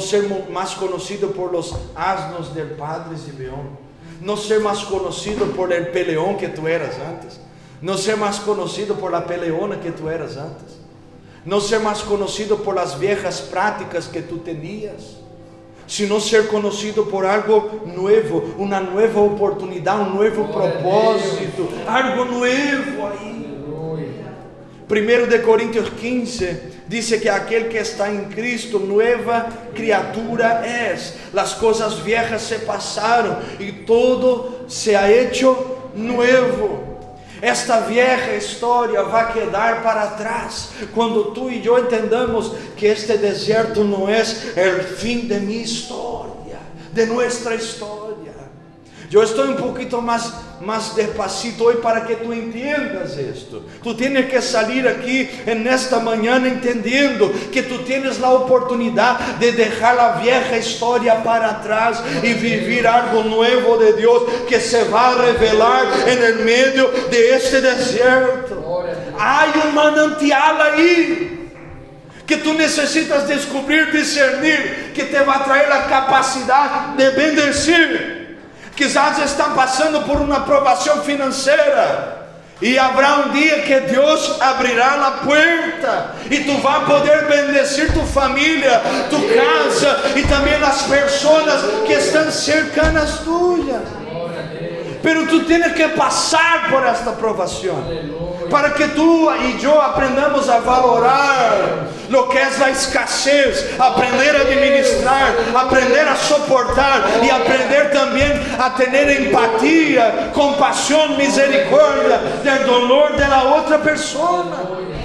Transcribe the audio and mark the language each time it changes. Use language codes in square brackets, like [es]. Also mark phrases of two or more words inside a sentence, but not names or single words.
[es] ser más conocido por los asnos del padre Zibeón, no ser más conocido por el peleón que tú eras antes, no ser más conocido por la peleona que tú eras antes, no ser más conocido por las viejas prácticas que tú tenías, sino ser conocido por algo nuevo, una nueva oportunidad, un nuevo propósito, algo nuevo ahí. 1 Corintios 15 dice que aquel que está en Cristo, nueva criatura es. Las cosas viejas se pasaron y todo se ha hecho nuevo. [pt] Esta vieja história vai quedar para trás quando tu e eu entendamos que este deserto não é o fim de minha história, de nossa história. Eu estou um pouquinho mais despacito hoje para que tu entendas isto. Tu tens que sair aqui nesta manhã entendendo que tu tens a oportunidade de deixar a vieja história para trás e viver algo novo de Deus que se vai revelar en meio de este deserto. Há um manantial aí que tu necessitas descobrir, discernir, que te vai trazer a capacidade de bendecir. Quizás estão passando por uma provação financeira e haverá um dia que Deus abrirá a porta e tu vai poder bendecir tu família, tu casa e também as pessoas que estão [es] cercanas tuyas. [pt] Pero tu tens que passar por esta provação para que tu e eu aprendamos a [es] valorar lo que [pt] é a escassez, aprender a administrar, aprender a soportar e aprender também a ter empatia, compaixão, misericórdia do dolor da outra pessoa.